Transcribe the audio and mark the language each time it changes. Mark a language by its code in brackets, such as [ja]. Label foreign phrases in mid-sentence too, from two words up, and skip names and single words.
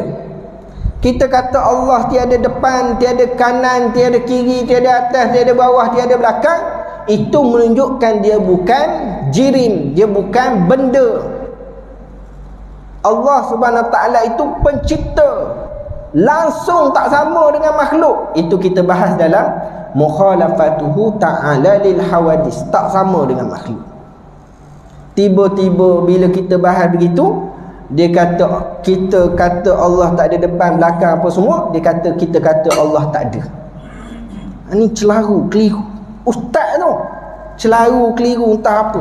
[ms] Kita kata Allah tiada depan, tiada kanan, tiada kiri, tiada atas, tiada bawah, tiada belakang. Itu menunjukkan dia bukan jirim, dia bukan benda. Allah Subhanahu Wa Taala itu pencipta, langsung tak sama dengan makhluk. Itu kita bahas dalam [ar] مخالفته تعالى للحوادث, [ms] tak sama dengan makhluk. Tiba-tiba bila kita bahas begitu, dia kata, kita kata Allah tak ada depan, belakang apa semua, dia kata, kita kata Allah tak ada. Ini celaru, keliru. Ustaz tu celaru, keliru, entah apa.